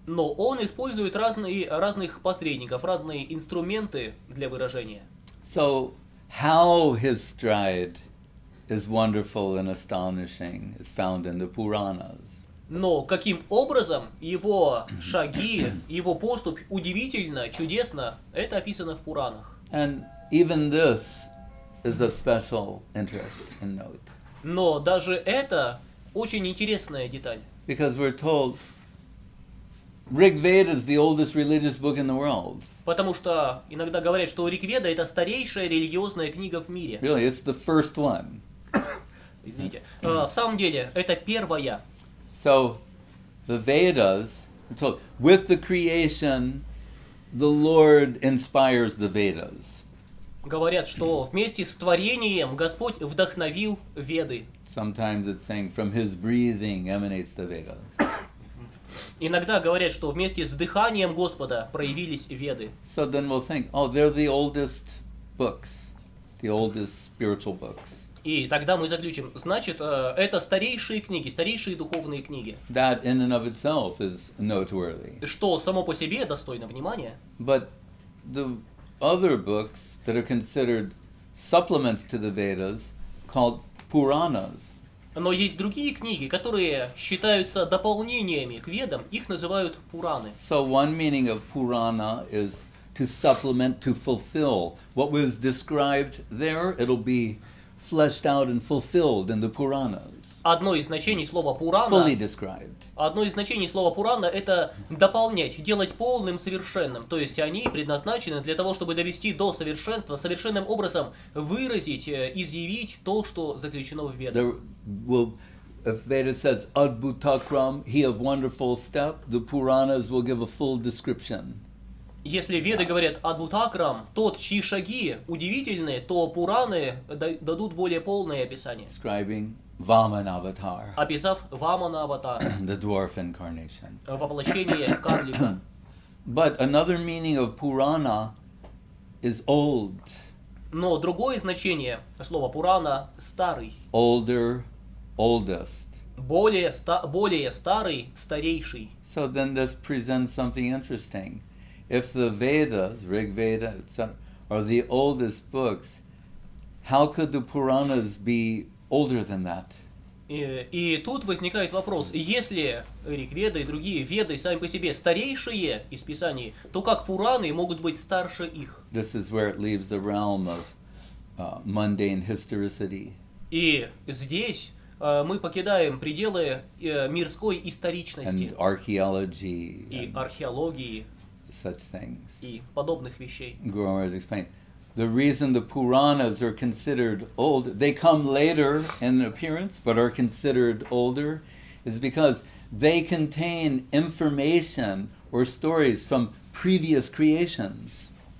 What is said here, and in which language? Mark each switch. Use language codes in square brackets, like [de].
[ru] Но он использует разных посредников, разные инструменты для выражения. [en] So, how his stride is wonderful and astonishing is found in the Puranas. [ru] Но каким образом его шаги, его поступь удивительно, чудесно, это описано в Пуранах. [en] And even this is of special interest and note. [ru] Но даже это очень интересная деталь. [en] Because we're told Rig Veda is the oldest religious book in the world. [ru] Потому что иногда говорят, что Ригведа — это старейшая религиозная книга в мире. [en] Really, it's the first one. [ru] Извините. В самом деле, это первая. [en] So, the Vedas, we're told, with the creation, the Lord inspires the Vedas. [ru] Говорят, что вместе с творением Господь вдохновил Веды. [en] Sometimes it's saying from his breathing emanates the Vedas. [ru] Иногда говорят, что вместе с дыханием Господа проявились Веды. [en] So then we'll think, oh, they're the oldest books, the oldest spiritual books. [ru] И тогда мы заключим, значит, это старейшие книги, старейшие духовные книги. [en] That in and of itself is noteworthy. [ru] Что само по себе достойно внимания. [en] But the other books that are considered supplements to the Vedas, called Puranas. [ru] Но есть другие книги, которые считаются дополнениями к Ведам, их называют Пураны. [en] So one meaning of Purana is to supplement, to fulfill. What was described there, it'll be fleshed out and fulfilled in the Puranas. [ru] Одно из значений слова Пурана, [en] Fully described. [ru] одно из значений слова Пурана — это дополнять, делать полным, совершенным. То есть они предназначены для того, чтобы довести до совершенства, совершенным образом выразить, изъявить то, что заключено в Ведах. [en] If Veda says Adbhutakram, he of wonderful step, the Puranas will give a full description. [ru] Если Веды говорят Адбхутакрам, тот, чьи шаги удивительны, то Пураны дадут более полное описание. [en] Describing Vamana avatar, [ru] Описав Вамана аватара, [en] the dwarf incarnation. [ru] воплощение карлика. [en] But another meaning of Purana is old. [ru] Но другое значение слова Пурана — старый. [en] Older, oldest. [ru] Более старый, старейший. [en] So then this presents something interesting. If the Vedas, Rig Veda, etc., are the oldest books, how could the Puranas be older than that? [ru] И тут возникает вопрос, если Ригведа и другие веды сами по себе старейшие из Писаний, то как Пураны могут быть старше их? [en] This is where it leaves the realm of mundane historicity. [ru] И здесь мы покидаем пределы мирской историчности [en] And archaeology [ru] и [en] and [ru] археологии [en] such things. [ru] и подобных вещей. [en] Guru Maharaj explained. The reason the Puranas are considered old, they come later in appearance, but are considered older, is because they contain information or stories from previous creations.